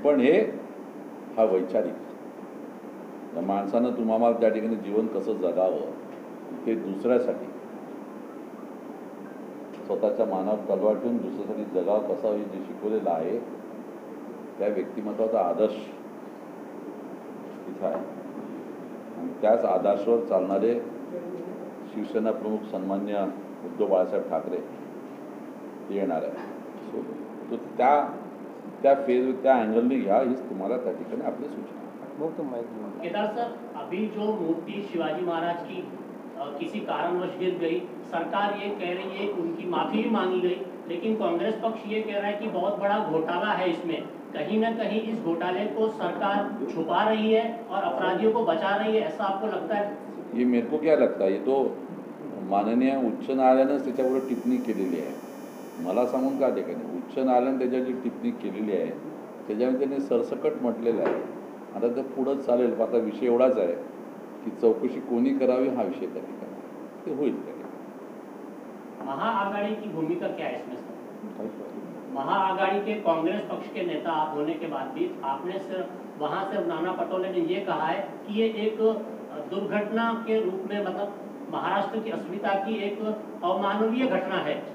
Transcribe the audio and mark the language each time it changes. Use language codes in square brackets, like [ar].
[mr] पण हा वैचारिक, त्या माणसानं तुम्हाला त्या ठिकाणी जीवन कसं जगावं ते दुसऱ्यासाठी, स्वतःच्या मानावर तलवार ठेवून दुसऱ्यासाठी जगावं कसा होईल जे शिकवलेलं आहे, त्या व्यक्तिमत्वाचा आदर्श इथं आहे. आणि त्याच आदर्शावर चालणारे शिवसेना प्रमुख सन्मान्य उद्धव बाळासाहेब ठाकरे येणार आहे. सो त्या फेज त्या अँगलने घ्या, हीच तुम्हाला त्या ठिकाणी आपली सूचना. [hi] केदार सर, अभी जो मूर्ति शिवाजी महाराज की किसी कारणवश गिर गई, सरकार ये कह रही है कि उनकी माफी भी मांगी गई, लेकिन कांग्रेस पक्ष ये कह रहा है कि बहुत बड़ा घोटाला है इसमें, कहीं ना कहीं इस घोटाले को सरकार छुपा रही है और अपराधियों को बचा रही है, ऐसा आपको लगता है? ये मेरे को क्या लगता है, [mr] ये तो माननीय उच्च न्यायालयानं त्याच्यावर टिप्पणी केलेली आहे. मला सांगून का ठिकाणी उच्च न्यायालयाने त्याच्यावर जी टिप्पणी केलेली आहे त्याच्यामध्ये त्यांनी सरसकट म्हटलेलं आहे. आता ते पुढंच चालेल. आता विषय एवढाच आहे की चौकशी कोणी करावी हा विषय त्या ठिकाणी ते होईल. [hi] महाआघाड़ी की भूमिका क्या है इसमें सर? महाआघाड़ी के कांग्रेस पक्ष के नेता आप होने के बाद भी आपने सिर्फ वहाँ से नाना पटोले ने ये कहा है कि ये एक दुर्घटना के रूप में, मतलब महाराष्ट्र की अस्मिता की एक अमानवीय घटना है.